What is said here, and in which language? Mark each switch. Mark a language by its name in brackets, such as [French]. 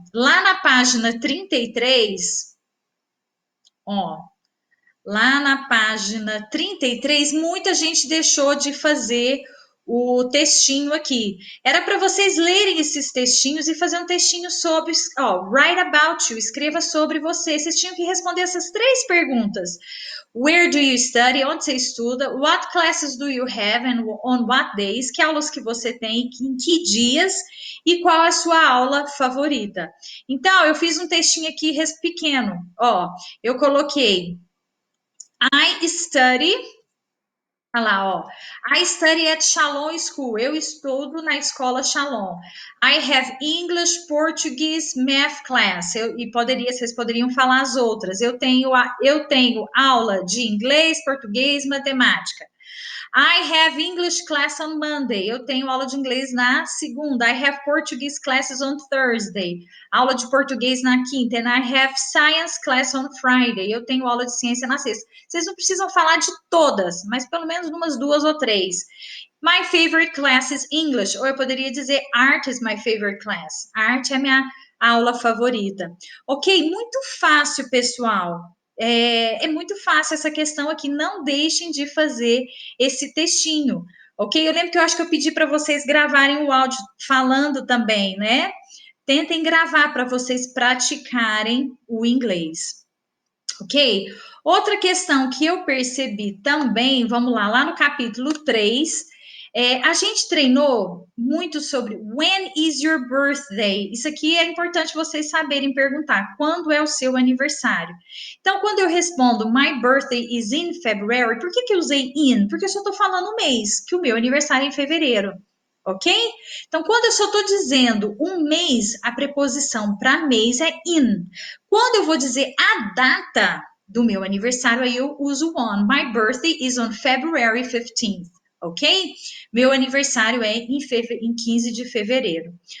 [Portuguese] Lá na página 33, ó, lá na página 33, muita gente deixou de fazer o textinho aqui. Era para vocês lerem esses textinhos e fazer um textinho sobre, [English] write about you, [Portuguese] escreva sobre você. Vocês tinham que responder essas 3 perguntas. [English] Where do you study? [Portuguese] Onde você estuda? [English] What classes do you have and on what days? [Portuguese] Que aulas que você tem? Em que dias? E qual a sua aula favorita? Então, eu fiz um textinho aqui pequeno. Ó, eu coloquei I study, olha lá, ó. [English] I study at Shalom School. [Portuguese] Eu estudo na escola Shalom. [English] I have English, Portuguese, Math class. [Portuguese] Vocês poderiam falar as outras. Eu tenho aula de inglês, português, matemática. [English] I have English class on Monday. [Portuguese] Eu tenho aula de inglês na segunda. [English] I have Portuguese classes on Thursday. [Portuguese] Aula de português na quinta. [English] And I have science class on Friday. [Portuguese] Eu tenho aula de ciência na sexta. Vocês não precisam falar de todas, mas pelo menos umas duas ou três. [English] My favorite class is English. [Portuguese] Ou eu poderia dizer [English] art is my favorite class. [Portuguese] Arte é minha aula favorita. Ok? Muito fácil, pessoal. É muito fácil essa questão aqui. Não deixem de fazer esse textinho, ok? Eu lembro que eu acho que eu pedi para vocês gravarem o áudio falando também, né? Tentem gravar para vocês praticarem o inglês, ok? Outra questão que eu percebi também, vamos lá no capítulo 3, a gente treinou muito sobre [English] when is your birthday? [Portuguese] Isso aqui é importante vocês saberem perguntar, quando é o seu aniversário? Então, quando eu respondo [English] my birthday is in February, [Portuguese] por que eu usei in? Porque eu só estou falando o mês, que o meu aniversário é em fevereiro. Ok? Então, quando eu só estou dizendo um mês, a preposição para mês é in. Quando eu vou dizer a data do meu aniversário, aí eu uso on. [English] My birthday is on February 15th, ok? [Portuguese] Meu aniversário é em 15 de fevereiro.